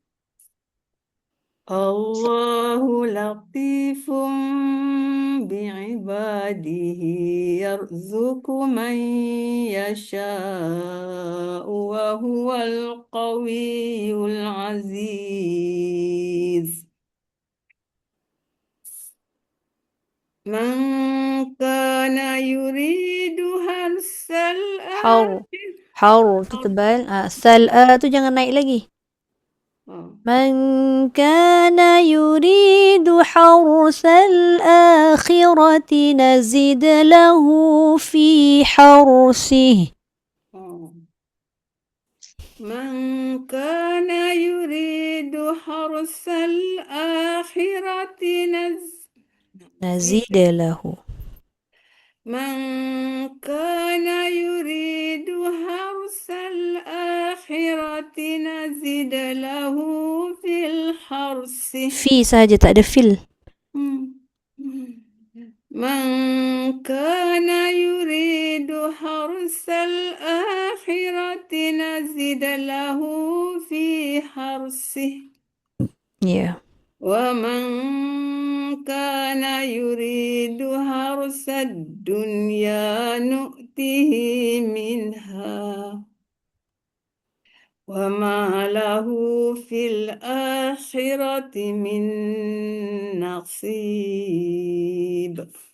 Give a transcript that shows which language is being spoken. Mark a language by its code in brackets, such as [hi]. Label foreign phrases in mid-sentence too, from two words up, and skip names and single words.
[ar] الله لطيف بعباده يرزق من يشاء وهو القوي العزيز. من كان يريد حرث [ms] Haur tu tebal. Tu jangan naik lagi. [ar] من كان يريد حرث الآخرة نزد له في حرثه من كان يريد حرث الآخرة نزيد له. من كان يريد حرث الآخرة نزد له في الحرث. [ms] Fi sahaja, tak ada fil. [ar] من كان يريد حرث الآخرة نزد له في حرثه. Ya. ومن كان يريد حرث الدنيا نؤته منها وما له في الآخرة من نصيب.